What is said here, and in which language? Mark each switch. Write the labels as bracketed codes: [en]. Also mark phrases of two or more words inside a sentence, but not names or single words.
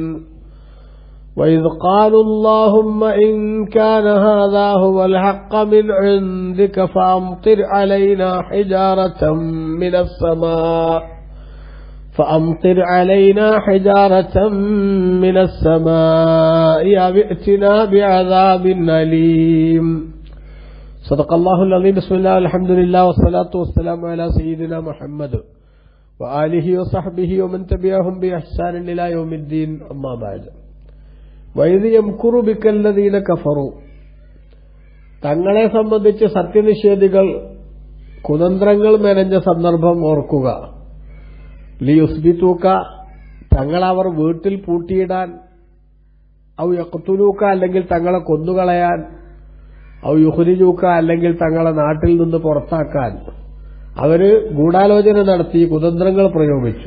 [ar] وَإِذْ قَالُوا اللَّهُمَّ إِنْ كَانَ هَذَا هُوَ الْحَقَّ مِنْ عِنْدِكَ فَأَمْطِرْ عَلَيْنَا حِجَارَةً مِنَ السَّمَاءِ أَوْ ائْتِنَا بِعَذَابٍ أَلِيمٍ. صدق الله العظيم. بسم الله والحمد لله والصلاة والسلام على سيدنا محمد وآله وصحبه ومن تبعهم بإحسان إلى يوم الدين. أما بعد. وَإِذْ يَمْكُرُ بِكَ الَّذِينَ كَفَرُوا. [ml] തങ്ങളെ സംബന്ധിച്ച് സത്യനിഷേധികൾ കുതന്ത്രങ്ങൾ മെനഞ്ഞ സന്ദർഭം ഓർക്കുക. ലിയുസ്ബിതൂക, തങ്ങളവർ വീട്ടിൽ പൂട്ടിയിടാൻ, [ar] أو يقتلوك, [ml] അല്ലെങ്കിൽ തങ്ങളെ കൊന്നുകളയാൻ, [ar] أو يخرجوك, [ml] അല്ലെങ്കിൽ തങ്ങളെ നാട്ടിൽ നിന്ന് പുറത്താക്കാൻ അവര് ഗൂഢാലോചന നടത്തി കുതന്ത്രങ്ങൾ പ്രയോഗിച്ചു.